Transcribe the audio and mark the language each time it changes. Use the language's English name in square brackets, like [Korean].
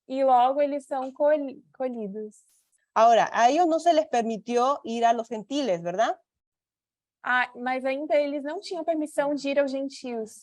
[Portuguese] E logo eles são colhidos. [Spanish] Ahora, a ellos no se les permitió ir a los gentiles, ¿verdad? [Portuguese] Mas ainda eles não tinham permissão de ir aos gentios.